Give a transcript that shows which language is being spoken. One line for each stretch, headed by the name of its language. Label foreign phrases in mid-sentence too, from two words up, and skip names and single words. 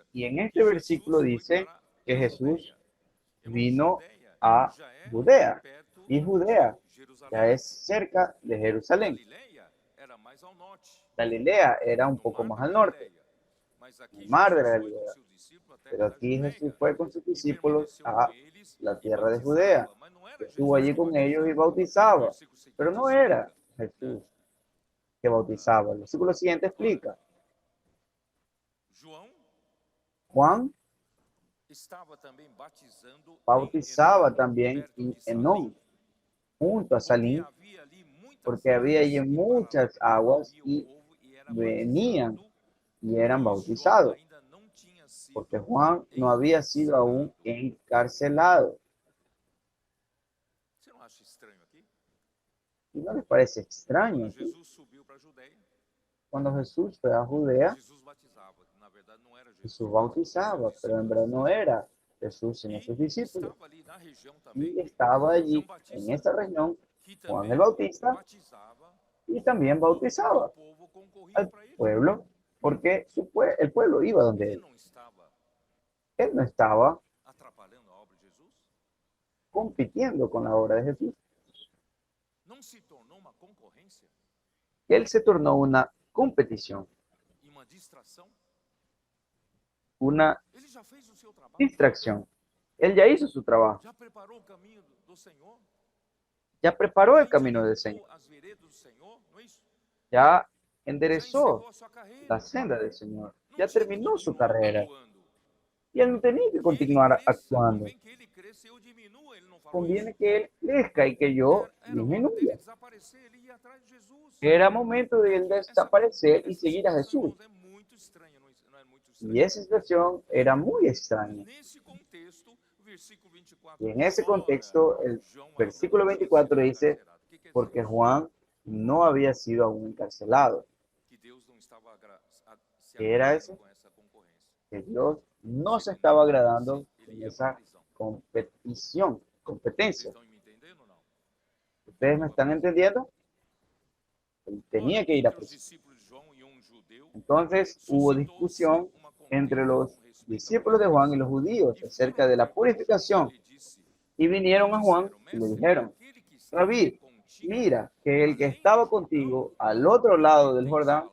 Spanish: Y en que este
Portuguese: Jesus
Spanish: versículo
Portuguese: foi
Spanish: dice
Portuguese: para
Spanish: que
Portuguese: a
Spanish: Jesús
Portuguese: Judéia. Irmão,
Spanish: vino
Portuguese: Judéia
Spanish: a
Portuguese: já é
Spanish: Judea,
Portuguese: perto
Spanish: y
Portuguese: de
Spanish: Judea
Portuguese: Jerusalém.
Spanish: ya es cerca de Jerusalén.
Portuguese: Galileia era mais ao norte,
Spanish: Galilea era un
Portuguese: no
Spanish: poco
Portuguese: mar
Spanish: más
Portuguese: da
Spanish: al norte,
Portuguese: Galileia. Mas aqui
Spanish: el mar de la
Portuguese: Jesus foi com
Spanish: Galilea.
Portuguese: seus discípulos à
Spanish: Pero
Portuguese: terra da
Spanish: aquí Jesús
Portuguese: Judéia
Spanish: fue con sus
Portuguese: e
Spanish: discípulos
Portuguese: permaneceu com
Spanish: a
Portuguese: eles
Spanish: la
Portuguese: e
Spanish: tierra de Judea.
Portuguese: batizava. Mas não era
Spanish: Estuvo
Portuguese: Jesus
Spanish: allí
Portuguese: que
Spanish: con ellos y
Portuguese: batizava. O
Spanish: bautizaba.
Portuguese: versículo
Spanish: Pero
Portuguese: seguinte
Spanish: no era
Portuguese: explica, né?
Spanish: Jesús que bautizaba. El versículo siguiente
Portuguese: Ora,
Spanish: explica.
Portuguese: João
Spanish: Juan
Portuguese: estava também batizando em
Spanish: bautizaba
Portuguese: Enom,
Spanish: también
Portuguese: perto
Spanish: en
Portuguese: de
Spanish: Enón,
Portuguese: Salim,
Spanish: junto a
Portuguese: porque
Spanish: Salim,
Portuguese: havia ali muitas
Spanish: porque había allí
Portuguese: águas, e para lá
Spanish: muchas aguas
Portuguese: corria o
Spanish: y
Portuguese: povo e era
Spanish: venían
Portuguese: batizado,
Spanish: y eran
Portuguese: pois João
Spanish: bautizados,
Portuguese: ainda não tinha
Spanish: porque
Portuguese: sido
Spanish: Juan no había sido aún encarcelado. encarcelado.
Portuguese: Você não acha estranho aqui?
Spanish: ¿Y no les parece
Portuguese: Quando
Spanish: extraño aquí?
Portuguese: Jesus subiu para a Judéia,
Spanish: Cuando Jesús fue a Judea,
Portuguese: Jesus batizava. Na verdade, não era Jesus
Spanish: Jesús
Portuguese: que batizava,
Spanish: bautizaba,
Portuguese: seus
Spanish: pero en
Portuguese: discípulos.
Spanish: verdad no era Jesús sino sus
Portuguese: E
Spanish: discípulos.
Portuguese: estava ali na região também
Spanish: Y estaba
Portuguese: João
Spanish: allí, en
Portuguese: Batista,
Spanish: esa región,
Portuguese: que
Spanish: Juan el
Portuguese: também
Spanish: Bautista,
Portuguese: batizava
Spanish: y
Portuguese: o
Spanish: también
Portuguese: povo, porque o
Spanish: bautizaba
Portuguese: povo concorria
Spanish: al
Portuguese: para ele.
Spanish: pueblo, porque el pueblo iba donde
Portuguese: Ele
Spanish: él.
Portuguese: não estava
Spanish: Él no estaba
Portuguese: atrapalhando a obra de Jesus?
Spanish: compitiendo con la obra de Jesús.
Portuguese: Não se tornou uma concorrência
Spanish: Él se tornó una competición,
Portuguese: e uma distração?
Spanish: una
Portuguese: Ele já fez o seu trabalho?
Spanish: distracción. Él ya hizo su trabajo,
Portuguese: Já preparou o caminho do Senhor?
Spanish: ya preparó
Portuguese: Já
Spanish: el camino del Señor,
Portuguese: endireitou as veredas do Senhor? Não é isso?
Spanish: ya
Portuguese: Já
Spanish: enderezó
Portuguese: encerrou a sua carreira?
Spanish: la senda del Señor,
Portuguese: Não
Spanish: ya
Portuguese: tinha que
Spanish: terminó su
Portuguese: continuar
Spanish: carrera
Portuguese: atuando.
Spanish: y él no tenía que
Portuguese: Que ele
Spanish: continuar
Portuguese: cresça,
Spanish: actuando.
Portuguese: convém que ele cresça e eu diminua. Ele não falou isso?
Spanish: Conviene que él crezca y que yo
Portuguese: Era hora dele
Spanish: disminuya.
Portuguese: desaparecer, ele ia atrás de Jesus.
Spanish: Era momento de él desaparecer y
Portuguese: Essa
Spanish: seguir a
Portuguese: situação,
Spanish: Jesús.
Portuguese: irmãos, é muito estranha, não é muito
Spanish: Y
Portuguese: estranha?
Spanish: esa situación era muy extraña.
Portuguese: Nesse contexto, o versículo 24
Spanish: Y en
Portuguese: diz,
Spanish: ese
Portuguese: ora,
Spanish: contexto, el
Portuguese: João ainda
Spanish: versículo
Portuguese: não tinha sido
Spanish: 24 dice,
Portuguese: encarcerado. O que quer dizer
Spanish: porque
Portuguese: isso?
Spanish: Juan no había sido aún encarcelado.
Portuguese: Que Deus não estava se
Spanish: ¿Qué era
Portuguese: agradando
Spanish: eso?
Portuguese: com essa concorrência.
Spanish: Que Dios no se
Portuguese: Segundo
Spanish: estaba
Portuguese: ele
Spanish: agradando
Portuguese: disse, ele
Spanish: con
Portuguese: ia para a
Spanish: esa
Portuguese: prisão.
Spanish: competición,
Portuguese: Vocês
Spanish: competencia.
Portuguese: estão me entendendo ou não?
Spanish: ¿Ustedes
Portuguese: Ele
Spanish: me
Portuguese: ia para a
Spanish: están
Portuguese: prisão.
Spanish: entendiendo? Él tenía
Portuguese: Ora,
Spanish: que ir a
Portuguese: entre os
Spanish: prisión.
Portuguese: discípulos de João e um judeu,
Spanish: Entonces hubo
Portuguese: suscitou-se
Spanish: discusión
Portuguese: uma
Spanish: entre
Portuguese: contenda
Spanish: los
Portuguese: com respeito à
Spanish: discípulos de Juan y los
Portuguese: purificação.
Spanish: judíos
Portuguese: E
Spanish: acerca
Portuguese: foram
Spanish: de la
Portuguese: ter com João e
Spanish: purificación.
Portuguese: lhe disse,
Spanish: Y
Portuguese: e
Spanish: vinieron a Juan
Portuguese: disseram,
Spanish: y le
Portuguese: mestre,
Spanish: dijeron,
Portuguese: aquele que estava
Spanish: Rabí,
Portuguese: contigo,
Spanish: mira que el que
Portuguese: além do
Spanish: estaba
Portuguese: Jordão,
Spanish: contigo al otro lado
Portuguese: também
Spanish: del
Portuguese: tens
Spanish: Jordán,